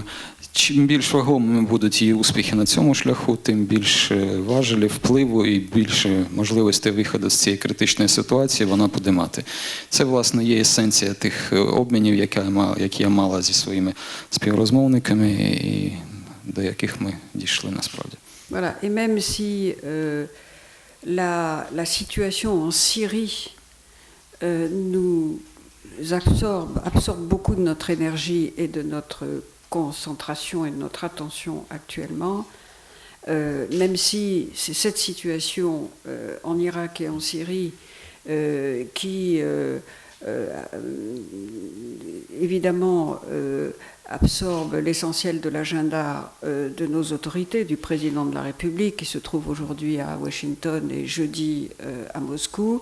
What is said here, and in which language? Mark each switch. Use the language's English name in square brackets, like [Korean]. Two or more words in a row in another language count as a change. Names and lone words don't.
[Ukrainian] Чим більш вагомими будуть її успіхи на цьому шляху, тим більше важелів, впливу і більше можливостей виходу з цієї критичної ситуації вона буде мати. Це, власне, є есенція тих обмінів, які я мала зі своїми співрозмовниками, і до яких ми дійшли насправді. [French] Voilà. Et même si la situation en Syrie nous absorbe beaucoup de notre énergie et de notre concentration et de notre attention actuellement, même si c'est cette situation en Irak et en Syrie qui évidemment absorbe l'essentiel de l'agenda de nos autorités, du président de la République qui se trouve aujourd'hui à Washington et jeudi à Moscou.